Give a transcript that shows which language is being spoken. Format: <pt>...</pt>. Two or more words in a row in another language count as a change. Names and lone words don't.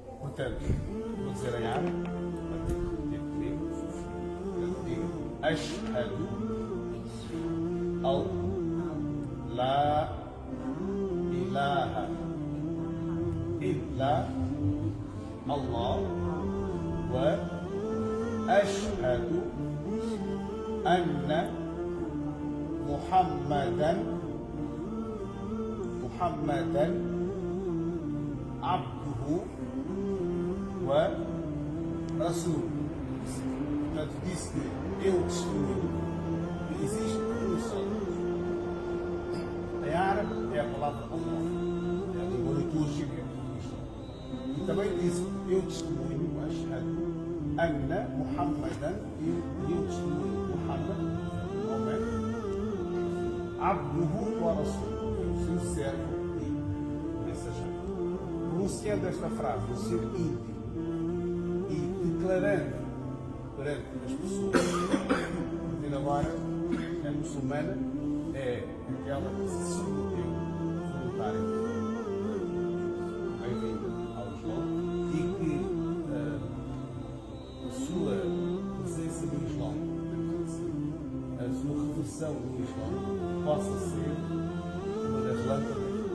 <pt>Portanto, vou dizer em árabe,</pt> <ar>أشهد أن لا إله إلا الله وأشهد أن محمدا عبده ورسوله.</ar> <pt>Portanto, disse que eu testemunho que existe um só Deus. Em árabe é a palavra Allah, é a língua litúrgica do Islã. E também disse eu testemunho,</pt> <ar>أشهد أن محمدا,</ar> <pt>e eu testemunho Muhammad, homem,</pt> <ar>عبده ورسوله,</ar> <pt>seu servo e mensageiro. Pronunciando esta frase no seu íntimo e declarando perante as pessoas, a agora a muçulmana é aquela que se submeteu voluntariamente, bem-vinda ao Islã, e que a sua presença no Islã, a sua reversão no Islã, possa ser uma das lâmpadas</pt>